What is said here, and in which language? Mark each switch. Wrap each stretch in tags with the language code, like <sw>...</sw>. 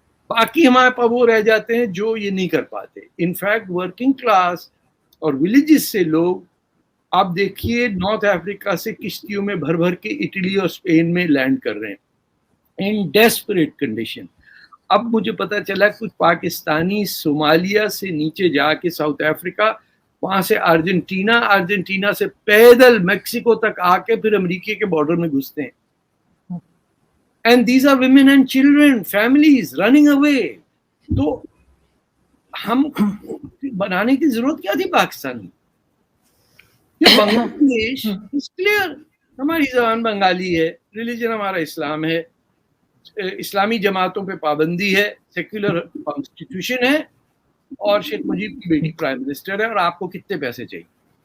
<ur>باقی ہمارے پاس وہ رہ جاتے ہیں جو یہ نہیں کر پاتے. انفیکٹ ورکنگ کلاس اور ولیجز سے لوگ, آپ دیکھیے نارتھ افریقہ سے کشتیوں میں بھر بھر کے اٹلی اور اسپین میں لینڈ کر رہے ہیں</ur> <en>In desperate condition.</en> <ur>اب مجھے پتا چلا کچھ پاکستانی صومالیہ سے نیچے جا کے ساؤتھ افریقہ, وہاں سے ارجنٹینا سے پیدل میکسیکو تک آ کے پھر امریکہ کے بارڈر میں گھستے ہیں.</ur> <en>And these are women and children, families running away.</en> <ur>تو ہم بنانے کی ضرورت کیا تھی پاکستان میں؟</ur> <en>Bangladesh is clear,</en> <ur>ہماری زبان بنگالی ہے, ریلیجن ہمارا اسلام ہے, اسلامی جماعتوں پہ پابندی ہے, سیکولر کانسٹیٹیوشن ہے, اور شیخ مجیب کی بیٹی پرائم منسٹر ہے, اور آپ کو کتنے پیسے چاہیے.</ur>